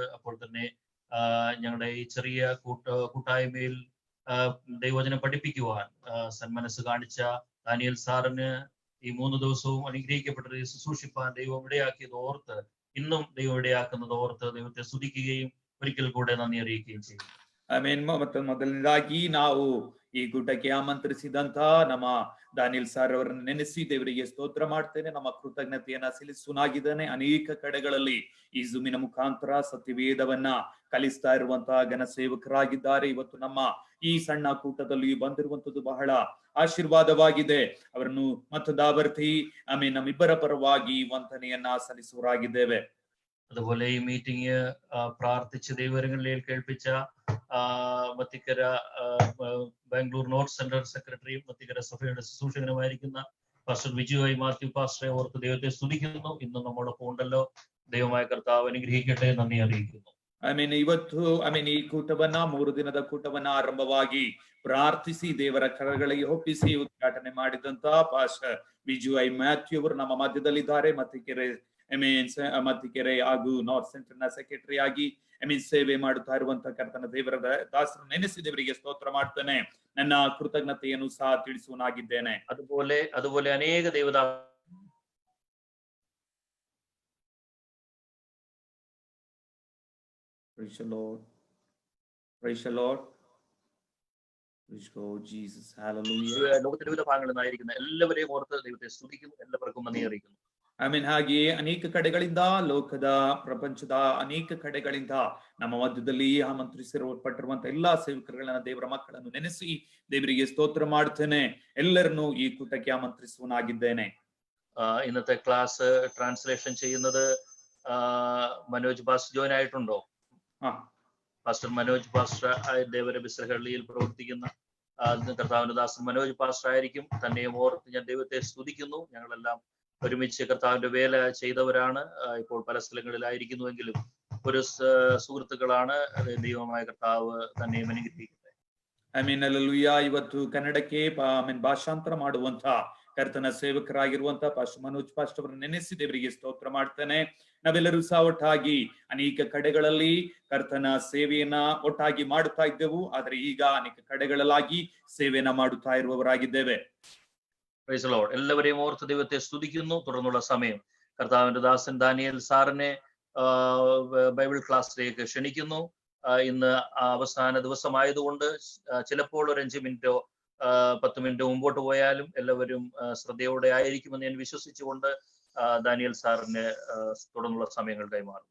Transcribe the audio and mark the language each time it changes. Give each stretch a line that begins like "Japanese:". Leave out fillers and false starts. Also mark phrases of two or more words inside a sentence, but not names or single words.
Malayalam: അപ്പോൾ തന്നെ ഞങ്ങളുടെ ഈ ചെറിയ കൂട്ടായ്മയിൽ ദൈവവചനം പഠിപ്പിക്കുവാൻ സന്മനസ് കാണിച്ച ദാനിയേൽ സാറിന് ഈ 3 ദിവസവും അനുഗ്രഹിക്കപ്പെട്ട ശുശ്രൂഷിപ്പാൻ ദൈവം ഇടയാക്കിയത് ഓർത്ത്, ഇന്നും ദൈവം ഇടയാക്കുന്നത് ഓർത്ത് ദൈവത്തെ സ്തുതിക്കുകയും ഒരിക്കൽ കൂടെ നന്ദി അറിയിക്കുകയും ചെയ്യും.
Kannada: ಮತ್ತೆ ಮೊದಲನೇದಾಗಿ ನಾವು ಈ ಕೂಟಕ್ಕೆ ಆಮಂತ್ರಿಸಿದಂತ ನಮ್ಮ ದಾನಿಯಲ್ ಸರ್ ಅವರನ್ನು ನೆನೆಸಿ ದೇವರಿಗೆ ಸ್ತೋತ್ರ ಮಾಡ್ತೇನೆ. ನಮ್ಮ ಕೃತಜ್ಞತೆಯನ್ನ ಸಲ್ಲಿಸುನಾಗಿದ್ದಾನೆ. ಅನೇಕ ಕಡೆಗಳಲ್ಲಿ ಈ ಜೂಮಿನ ಮುಖಾಂತರ ಸತ್ಯವೇದವನ್ನ ಕಲಿಸ್ತಾ ಇರುವಂತಹ ಘನ ಸೇವಕರಾಗಿದ್ದಾರೆ. ಇವತ್ತು ನಮ್ಮ ಈ ಸಣ್ಣ ಕೂಟದಲ್ಲಿ ಬಂದಿರುವಂತದ್ದು ಬಹಳ ಆಶೀರ್ವಾದವಾಗಿದೆ. ಅವರನ್ನು ಮತ್ತೊಂದಾವರ್ತಿ ನಮ್ಮಿಬ್ಬರ ಪರವಾಗಿ ವಂದನೆಯನ್ನ ಸಲ್ಲಿಸುವರಾಗಿದ್ದೇವೆ.
Malayalam: അതുപോലെ ഈ മീറ്റിംഗ് പ്രാർത്ഥിച്ച് ദൈവങ്ങളിൽ കേൾപ്പിച്ച മത്തിക്കര ബാംഗ്ലൂർ
English: North Central secretary
Malayalam: മത്തിക്കര സഭയുടെ ശുശ്രൂഷകനുമായിരിക്കുന്ന പാസ്റ്റർ വിജു ഐ മാത്യു പാസ്റ്ററെ ഓർത്ത് ദൈവത്തെ സ്തുതിക്കുന്നു. ഇന്നും നമ്മോടൊപ്പം ഉണ്ടല്ലോ. ദൈവമായ കർത്താവ് അനുഗ്രഹിക്കട്ടെ. നന്ദി അറിയിക്കുന്നു.
Kannada: ಇವತ್ತು ಈ ಕೂಟವನ್ನ 3 ದಿನದ ಕೂಟವನ್ನ ಆರಂಭವಾಗಿ ಪ್ರಾರ್ಥಿಸಿ ದೇವರ ಕರಗಳಿಗೆ ಒಪ್ಪಿಸಿ ಉದ್ಘಾಟನೆ ಮಾಡಿದಂತ ಪಾಸ್ಟರ್ ವಿಜು ಐ ಮ್ಯಾಥ್ಯೂ ಅವರು ನಮ್ಮ ಮಧ್ಯದಲ್ಲಿದ್ದಾರೆ. ಮತ್ತಿಕೆರೆ ಹಾಗೂ
English: North Central
Kannada: ನ ಸೆಕ್ರೆಟರಿ ಆಗಿ ಸೇವೆ ಮಾಡುತ್ತಾ ಇರುವಂತಹ ಕರ್ತನ ದೇವರ ದಾಸರು ನೆನೆಸಿ ದೇವರಿಗೆ ಸ್ತೋತ್ರ ಮಾಡ್ತೇನೆ. ನನ್ನ ಕೃತಜ್ಞತೆಯನ್ನು ಸಹ ತಿಳಿಸುವನಾಗಿದ್ದೇನೆ.
Malayalam: അതുപോലെ അനേക ദേവദാ
English: Praise the Lord. Praise the Lord. Praise God, Jesus. Hallelujah.
Malayalam: ലോകത്തിന്റെ വിവിധ ഭാഗങ്ങളിൽ നിന്നായിരിക്കുന്ന എല്ലാവരെയും ഓർത്ത് ദൈവത്തെ സ്തുതിക്കുന്നു. എല്ലാവർക്കും നന്ദി അറിയിക്കുന്നു.
Kannada: ಹಾಗೆಯೇ ಅನೇಕ ಕಡೆಗಳಿಂದ ಲೋಕದ ಪ್ರಪಂಚದ ಅನೇಕ ಕಡೆಗಳಿಂದ ನಮ್ಮ ಮಧ್ಯದಲ್ಲಿ ಆಮಂತ್ರಿಸಿರುವಪಟ್ಟಿರುವಂತಹ ಎಲ್ಲಾ ಸೇವಕರುಗಳನ್ನ ದೇವರ ಮಕ್ಕಳನ್ನು ನೆನೆಸಿ ದೇವರಿಗೆ ಸ್ತೋತ್ರ ಮಾಡ್ತೇನೆ. ಎಲ್ಲರನ್ನು ಈ ಕೂಟಕ್ಕೆ ಆಮಂತ್ರಿಸುವನಾಗಿದ್ದೇನೆ.
Malayalam: ഇന്നത്തെ
English: class translation
Malayalam: ചെയ്യുന്നത് മനോജ് പാസ്റ്റർ ജോയിൻ ആയിട്ടുണ്ടോ? പാസ്റ്റർ മനോജ് പാസ്റ്റർ ദേവര ബിസ്രഹള്ളിയിൽ പ്രവർത്തിക്കുന്ന കർത്താവിന്റെ ദാസൻ മനോജ് പാസ്റ്റർ ആയിരിക്കും. തന്നെയും ഓർത്ത് ഞാൻ ദൈവത്തെ സ്തുതിക്കുന്നു. ഞങ്ങളെല്ലാം ഒരുമിച്ച് കർത്താവിന്റെ വേല ചെയ്തവരാണ്. ഇപ്പോൾ പല സ്ഥലങ്ങളിലായിരിക്കുന്നുവെങ്കിലും ഒരു സുഹൃത്തുക്കളാണ്. ദൈവമായ കർത്താവ് തന്നെയും അനുഗ്രഹിക്കട്ടെ.
Kannada: ಇವತ್ತು ಕನ್ನಡಕ್ಕೆ ಭಾಷಾಂತರ ಮಾಡುವಂತ ಕರ್ತನ ಸೇವಕರಾಗಿರುವಂತಹ ಪಾಸ್ಟರ್ ಮನೋಜ್ ಪಾಸ್ಟರ್ ಅವರನ್ನು ನೆನೆಸಿ ದೇವರಿಗೆ ಸ್ತೋತ್ರ ಮಾಡ್ತೇನೆ. ನಾವೆಲ್ಲರೂ ಸಹ ಒಟ್ಟಾಗಿ ಅನೇಕ ಕಡೆಗಳಲ್ಲಿ ಕರ್ತನ ಸೇವೆಯನ್ನ ಒಟ್ಟಾಗಿ ಮಾಡುತ್ತಾ ಇದ್ದೆವು. ಆದ್ರೆ ಈಗ ಅನೇಕ ಕಡೆಗಳಲ್ಲಾಗಿ ಸೇವೆಯನ್ನ ಮಾಡುತ್ತಾ ಇರುವವರಾಗಿದ್ದೇವೆ.
English: Praise the Lord.
Malayalam: എല്ലാവരെയും ഓർത്ത് ദൈവത്തെ സ്തുതിക്കുന്നു. തുടർന്നുള്ള സമയം കർത്താവിന്റെ ദാസൻ ദാനിയേൽ സാറിനെ
English: Bible class
Malayalam: ക്ഷണിക്കുന്നു. ഇന്ന് അവസാന ദിവസമായതുകൊണ്ട് ചിലപ്പോൾ ഒരു 5 മിനിറ്റോ 10 മിനിറ്റോ മുമ്പോട്ട് പോയാലും എല്ലാവരും ശ്രദ്ധയോടെ ആയിരിക്കുമെന്ന് ഞാൻ വിശ്വസിച്ചുകൊണ്ട് ദാനിയേൽ സാറിന് തുടർന്നുള്ള സമയങ്ങൾ കൈമാറുന്നു.